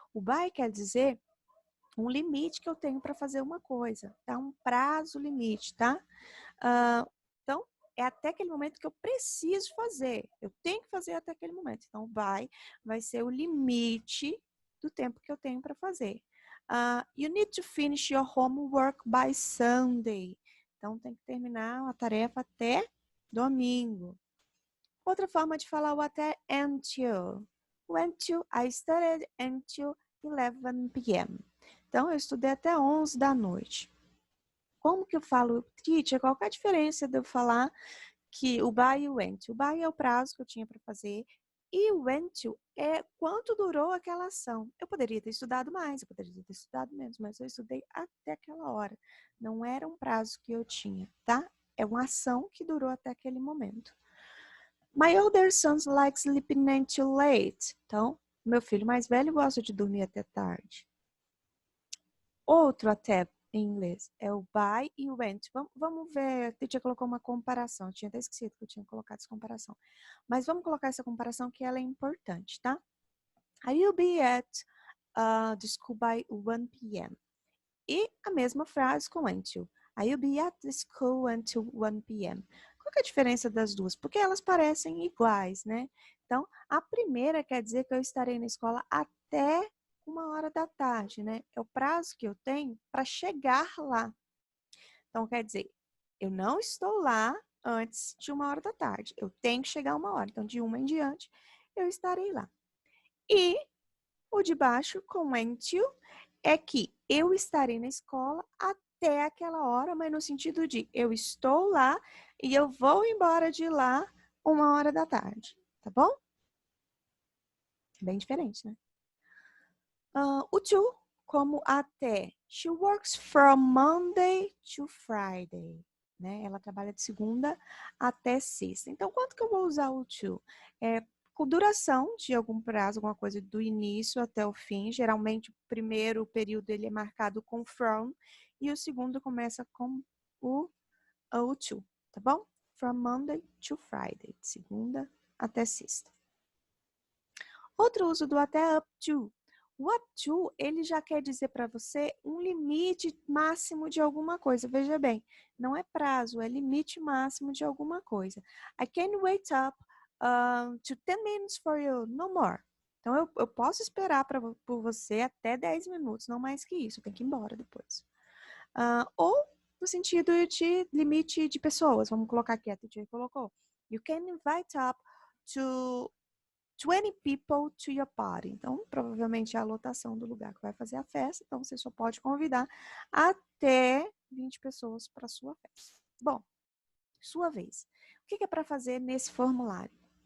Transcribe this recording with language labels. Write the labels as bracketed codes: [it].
[pt] O by quer dizer um limite que eu tenho para fazer uma coisa, tá? Um prazo limite, tá? Então, é até aquele momento que eu preciso fazer. Eu tenho que fazer até aquele momento. Então, vai ser o limite do tempo que eu tenho para fazer. [en] You need to finish your homework by Sunday. [pt] Então, tem que terminar a tarefa até domingo. Outra forma de falar o até until. [en] Until, I studied until 11 p.m. [pt] Então, eu estudei até 11 da noite. Como que eu falo, teacher, qual que é a diferença de eu falar que o by e o until? O by é o prazo que eu tinha para fazer e o until é quanto durou aquela ação. Eu poderia ter estudado mais, eu poderia ter estudado menos, mas eu estudei até aquela hora. Não era um prazo que eu tinha, tá? É uma ação que durou até aquele momento. [en] My older son likes sleeping until late. [pt] Então, meu filho mais velho gosta de dormir até tarde. Outro até em inglês é o by e o went. Vamos ver, a tia colocou uma comparação. Eu tinha até esquecido que eu tinha colocado essa comparação. Mas vamos colocar essa comparação que ela é importante, tá? [en] I will be at the school by 1 p.m. [pt] E a mesma frase com until. [en] I will be at the school until 1 p.m. [pt] Qual que é a diferença das duas? Porque elas parecem iguais, né? Então, a primeira quer dizer que eu estarei na escola até 1 hora da tarde, né? É o prazo que eu tenho para chegar lá. Então, quer dizer, eu não estou lá antes de 1 hora da tarde. Eu tenho que chegar 1 hora. Então, de 1 em diante, eu estarei lá. E o de baixo, com until, é que eu estarei na escola até aquela hora, mas no sentido de eu estou lá e eu vou embora de lá 1 hora da tarde, tá bom? Bem diferente, né? O to, como até. [en] She works from Monday to Friday, né? [pt] Ela trabalha de segunda até sexta. Então, quanto que eu vou usar o to? Com duração de algum prazo, alguma coisa do início até o fim. Geralmente, o primeiro período ele é marcado com from e o segundo começa com o to, tá bom? [en] From Monday to Friday, [pt] de segunda até sexta. Outro uso do até up to. O up to, ele já quer dizer para você um limite máximo de alguma coisa. Veja bem, não é prazo, é limite máximo de alguma coisa. [en] I can wait up to 10 minutes for you, no more. [pt] Então, eu posso esperar por você até 10 minutos, não mais que isso. Tem que ir embora depois. Ou no sentido de limite de pessoas. Vamos colocar aqui, a teacher colocou. [en] You can invite up to 20 people to your party. [pt] Então, provavelmente é a lotação do lugar que vai fazer a festa. Então, você só pode convidar até 20 pessoas para a sua festa. Bom, sua vez. O que é para fazer nesse formulário?